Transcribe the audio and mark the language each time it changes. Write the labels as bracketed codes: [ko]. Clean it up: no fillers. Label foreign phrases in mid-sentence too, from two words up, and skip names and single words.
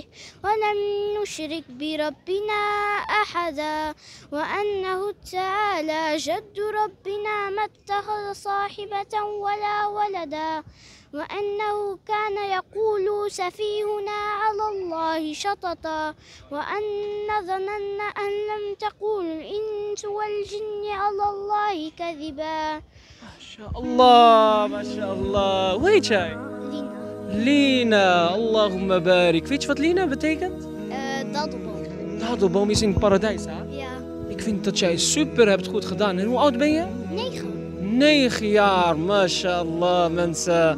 [ar] ولن نشرك بربنا أحدا وأنه تعالى جد ربنا ما اتخذ صاحبة ولا ولدا وأنه كان يقول سفيهنا على الله شططا وأن ظننا أن لم تقول الإنس والجن على الله كذبا. ما شاء الله ما شاء الله. [nl] Hoe heet jij? Lina, [ar] اللهم بارك. [nl] Weet je wat Lina betekent? Dadelboom. Dadelboom is in het paradijs, hè? Ja. Ik vind dat jij super hebt goed gedaan. En hoe oud ben je? 9. 9 jaar, mashallah mensen.